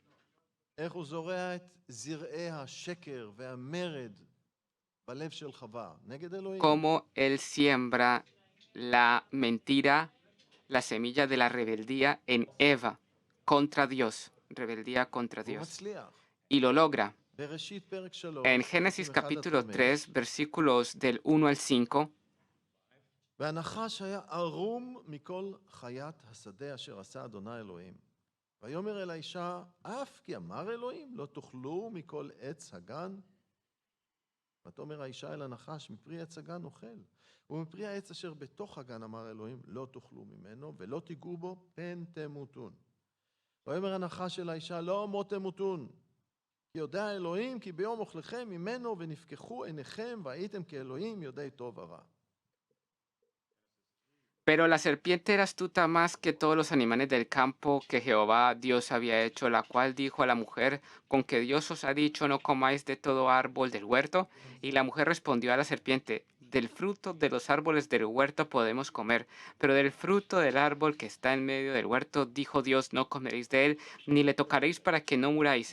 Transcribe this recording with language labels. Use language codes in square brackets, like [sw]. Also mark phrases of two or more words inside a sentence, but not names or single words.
[es] Cómo él siembra la mentira, la semilla de la rebeldía en Eva contra Dios, rebeldía contra Dios. Y lo logra. En Génesis capítulo 3, versículos del 1 al 5, [he] ויאמר אל האישה, אף כי אמר אלוהים, לא תאכלו מכל עץ הגן. ותאמר האישה אל הנחש, מפרי עץ הגן אוכל. ומפרי העץ אשר בתוך הגן אמר אלוהים, לא תאכלו ממנו, ולא תיגעו בו, פן תמותון. ויאמר הנחש אל האישה, לא מות תמותון. כי יודע אלוהים, כי ביום אוכלכם ממנו, ונפקחו עיניכם, והייתם כאלוהים יודעי טוב ורע. [es] Pero la serpiente era astuta más que todos los animales del campo que Jehová Dios había hecho, la cual dijo a la mujer, ¿con que Dios os ha dicho no comáis de todo árbol del huerto? Y la mujer respondió a la serpiente, del fruto de los árboles del huerto podemos comer, pero del fruto del árbol que está en medio del huerto, dijo Dios, no comeréis de él, ni le tocaréis para que no muráis.